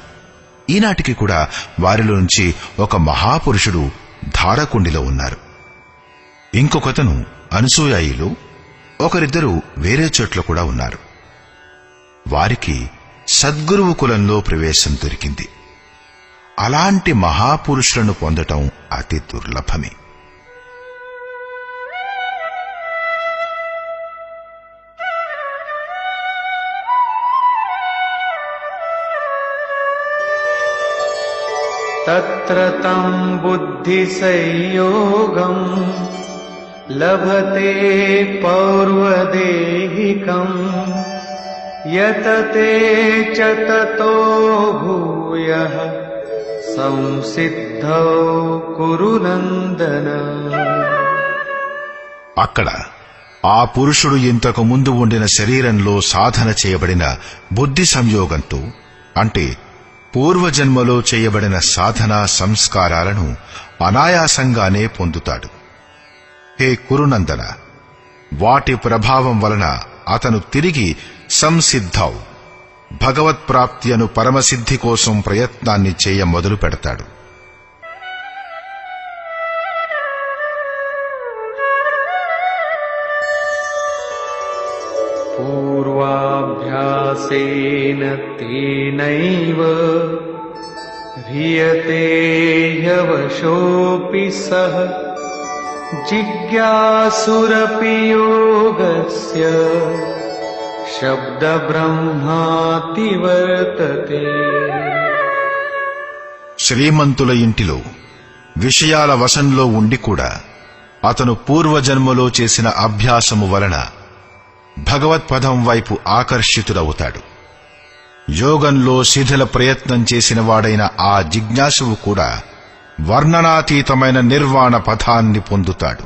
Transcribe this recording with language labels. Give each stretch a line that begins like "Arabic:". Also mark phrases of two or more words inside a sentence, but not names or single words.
Telugu: ఈనాటికి కూడా వారిలో నుంచి ఒక మహాపురుషుడు ధారకుండిలో ఉన్నారు. ఇంకొకతను అనసూయాయిలో, ఒకరిద్దరు వేరే చోట్ల కూడా ఉన్నారు. వారికి సద్గురువు కులంలో ప్రవేశం దొరికింది. అలాంటి మహాపురుషులను పొందటం అతి దుర్లభమే.
Sanskrit: तत्र तं बुद्धिसंयोगं लभते पौर्वदेहिकं यतते च ततो भूयः संसिद्धौ कुरु नन्दन.
Telugu: అక్కడ ఆ పురుషుడు ఇంతకు ముందు ఉండిన శరీరంలో సాధన చేయబడిన బుద్ధి సంయోగంతో, అంటే పూర్వజన్మలో చేయబడిన సాధనా సంస్కారాలను అనాయాసంగానే పొందుతాడు. హే కురునందన, వాటి ప్రభావం వలన అతను తిరిగి సంసిద్ధౌ, భగవత్ప్రాప్తి అను పరమసిద్ధి కోసం ప్రయత్నాన్ని చేయ మొదలు పెడతాడు.
Sanskrit: पूर्वाभ्यासेन तेनैव ह्रियते ह्यवशोऽपि सः जिज्ञासुरपि योगस्य शब्दब्रह्माति वर्तते.
Telugu: శ్రీమంతుల ఇంటిలో విషయాల వశంలో ఉండి కూడా అతను పూర్వజన్మలో చేసిన అభ్యాసము వలన భగవత్పదం వైపు ఆకర్షితుడవుతాడు. యోగంలో శిథిల ప్రయత్నం చేసిన వాడైన ఆ జిజ్ఞాసువు కూడా వర్ణనాతీతమైన నిర్వాణ పథాన్ని పొందుతాడు.